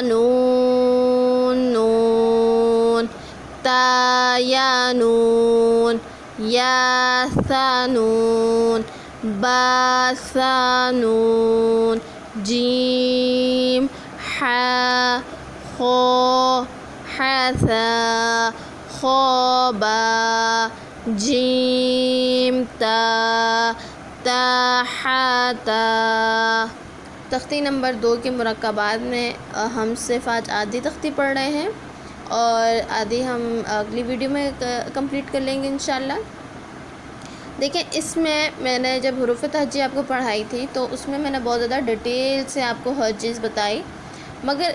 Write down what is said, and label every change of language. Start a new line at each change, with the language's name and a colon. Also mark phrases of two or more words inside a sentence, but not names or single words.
Arabic: نون نون، تا یا نون، یا ثا نون، با ثا نون، جیم حا خو حثا خو با، جیم تا تا حتا۔
Urdu: تختی نمبر 2 کے مرکبات میں ہم صرف آج آدھی تختی پڑھ رہے ہیں اور آدھی ہم اگلی ویڈیو میں کمپلیٹ کر لیں گے انشاءاللہ۔ دیکھیں اس میں نے جب حروف تہجی آپ کو پڑھائی تھی تو اس میں نے بہت زیادہ ڈیٹیل سے آپ کو ہر چیز بتائی، مگر